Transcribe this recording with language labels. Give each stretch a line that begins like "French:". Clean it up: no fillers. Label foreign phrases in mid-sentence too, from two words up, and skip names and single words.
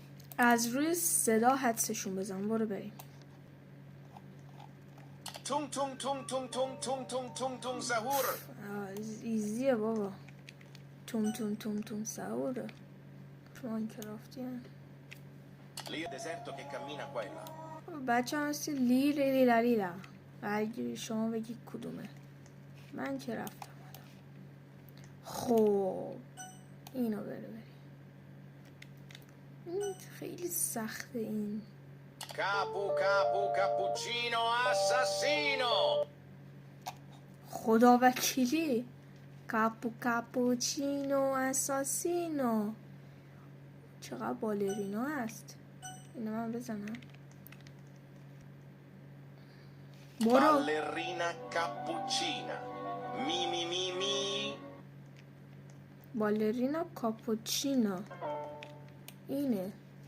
Persian: از روی صدا حدسشون بزن. برو بریم. تون تون تون تون تون تون تون تون تون سهور. ایزیه بابا. تون تون تون تون سهوره. ماینکرافتی هم
Italian: Lì è deserto che cammina qua e là.
Persian: بچه هم هستی لیلا. اگه شما بگی کدومه. من که رفتم حالا. خب اینو بریم. این خیلی سخته این.
Italian: Capu capu cappuccino assassino.
Persian: خدا وکیلی. کاپوچینو اساسینو. چقدر بالرینا هست. اینو من بزنم. برو.
Italian: Ballerina cappuccina. Mi mi mi mi.
Persian: بالرینا کاپوچینو اینه.